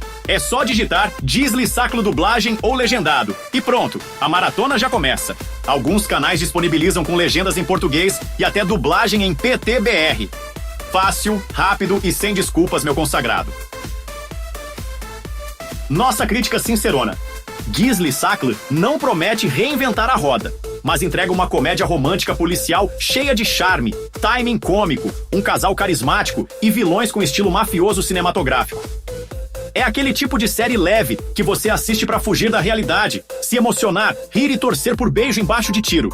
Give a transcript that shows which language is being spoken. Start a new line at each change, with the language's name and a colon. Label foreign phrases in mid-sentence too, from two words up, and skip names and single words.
Portuguese: É só digitar Gizli Saklı dublagem ou legendado. E pronto, a maratona já começa. Alguns canais disponibilizam com legendas em português e até dublagem em PTBR. Fácil, rápido e sem desculpas, meu consagrado. Nossa crítica sincerona. Gizli Saklı não promete reinventar a roda, mas entrega uma comédia romântica policial cheia de charme, timing cômico, um casal carismático e vilões com estilo mafioso cinematográfico. É aquele tipo de série leve que você assiste pra fugir da realidade, se emocionar, rir e torcer por beijo embaixo de tiro.